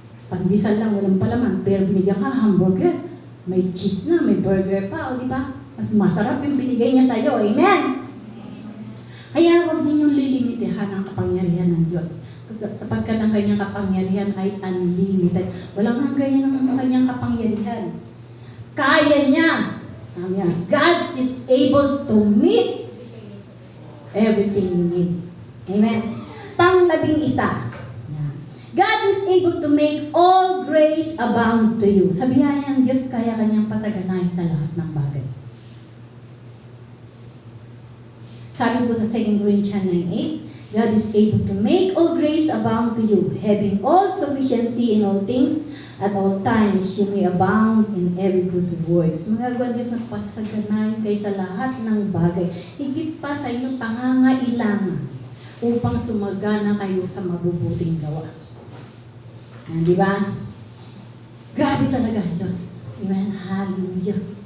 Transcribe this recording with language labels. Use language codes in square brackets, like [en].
[tl] Pandesal lang, walang palaman, pero binigyan ka hamburger. May cheese na, may burger pa, o diba? Mas masarap yung binigay niya sa iyo. Amen? Kaya huwag ninyong lilimitahan ang kapangyarihan ng Diyos. Sapagkat ang kanyang kapangyarihan ay unlimited. Walang hanggan ang kanyang kapangyarihan. Kaya niya. Sabi niya, [en] God is able to meet everything you need. Amen? Pang-11. God is able to make all grace abound to you. [tl] Sa biyaya ng Diyos, kaya kanyang pasaganahin sa lahat ng bagay. Sabi po sa [en] 2 Corinthians 9:8, God is able to make all grace abound to you, having all sufficiency in all things, at all times you may abound in every good works. [tl] Magagawa Diyos ng pagsaganahin kayo sa lahat ng bagay, higit pa sa inyong pangangailangan, upang sumagana kayo sa mabubuting gawa. Di ba? Grabe talaga ang Diyos. Amen? Hallelujah.